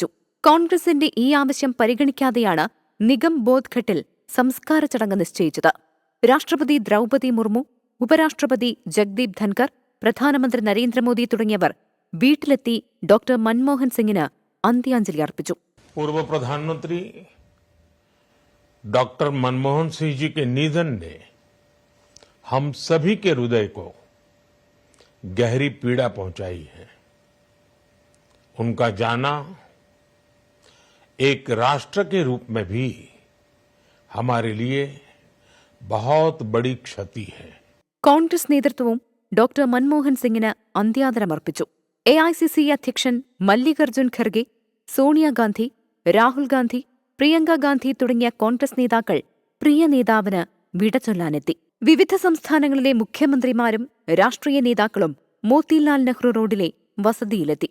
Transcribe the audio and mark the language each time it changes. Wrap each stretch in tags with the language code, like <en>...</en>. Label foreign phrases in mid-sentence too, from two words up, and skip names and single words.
<ml>കോൺഗ്രസിന്റെ ഈ ആവശ്യം പരിഗണിക്കാതെയാണ് നിഗംബോധ് ഘട്ടിൽ സംസ്കാര ചടങ്ങ് നിശ്ചയിച്ചത്. രാഷ്ട്രപതി ദ്രൗപദി മുർമു, ഉപരാഷ്ട്രപതി ജഗ്ദീപ് ധൻകർ, പ്രധാനമന്ത്രി നരേന്ദ്രമോദി തുടങ്ങിയവർ വീട്ടിലെത്തി ഡോക്ടർ മൻമോഹൻ സിംഗിന് അന്ത്യാഞ്ജലി അർപ്പിച്ചു.</ml> <hi>पूर्व प्रधानमंत्री डॉक्टर मनमोहन सिंह जी के निधन ने हम सभी के हृदय को गहरी पीड़ा पहुंचाई है. उनका जाना एक राष्ट्र के रूप में भी हमारे लिए बहुत बड़ी क्षति है.</hi> <ml>കോൺഗ്രസ് നേതൃത്വവും ഡോക്ടർ മൻമോഹൻ സിംഗിന് അന്ത്യാദരമർപ്പിച്ചു. AICC അധ്യക്ഷൻ മല്ലികാർജുൻ ഖർഗെ, സോണിയാഗാന്ധി, രാഹുൽ ഗാന്ധി, പ്രിയങ്ക ഗാന്ധി തുടങ്ങിയ കോൺഗ്രസ് നേതാക്കൾ പ്രിയ നേതാവിന് വിടചൊല്ലാനെത്തി. വിവിധ സംസ്ഥാനങ്ങളിലെ മുഖ്യമന്ത്രിമാരും രാഷ്ട്രീയ നേതാക്കളും മോത്തിലാൽ നെഹ്റു റോഡിലെ വസതിയിലെത്തി.</ml>